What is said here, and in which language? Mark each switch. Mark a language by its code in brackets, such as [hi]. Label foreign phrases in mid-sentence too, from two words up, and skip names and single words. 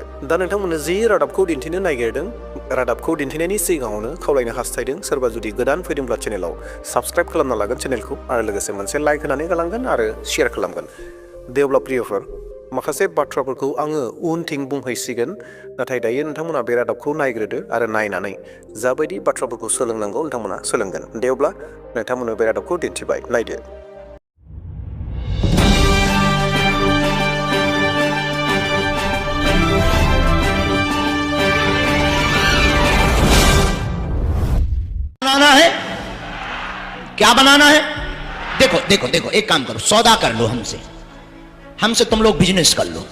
[brx] दा नोंथांमोननो जि रादाबखौ दिन्थिनो नागिरदों, रादाबखौ दिन्थिनायनि सिगाङावनो खावलायनो हास्थायदों, सोरबा जुदि गोदान फैदोंब्ला चेनेलाव साबस्क्राइब खालामना लागोन चेनेलखौ आरो लोगोसे मोनसे लाइक होनानै गालांगोन आरो शेयार खालामगोन। दे अब्ला प्रियफोर, माखासे बाथ्राफोरखौ आङो उनथिं बुंहैसिगोन, नाथाय दायो नोंथांमोना बे रादाबखौ नायग्रोदो आरो नायनानै जाबायदि बाथ्राफोरखौ सोलोंनांगौ नोंथांमोना सोलोंगोन। दे अब्ला नोंथांमोननो बे रादाबखौ दिन्थिबाय, नायदो। [hi] बनाना है, क्या बनाना है? देखो देखो देखो, एक काम करो, सौदा कर लो हमसे तुम लोग बिजनेस कर लो।